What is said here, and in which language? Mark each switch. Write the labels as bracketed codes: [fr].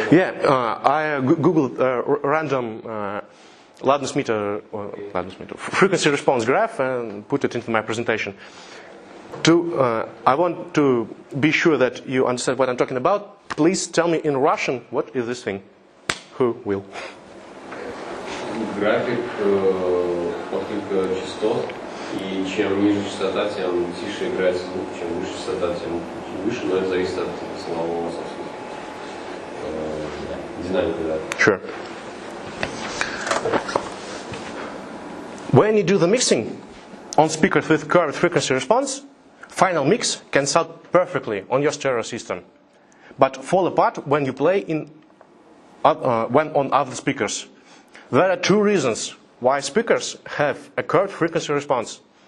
[en] Yeah, I googled random loudness meter, frequency response graph and put it into my presentation. I want to be sure that you understand what I'm talking about. Please tell me in Russian what is this thing. Who will? [ru] График отклика частот, и чем ниже частота, тем тише играет звук, чем выше частота, тем выше, но это зависит от самого, собственно, динамики, да. [en] Sure. When you do the mixing on speakers with curved frequency response, final mix can sound perfectly on your stereo system, but fall apart when you play when on other speakers. There are two reasons why speakers have a curved frequency response.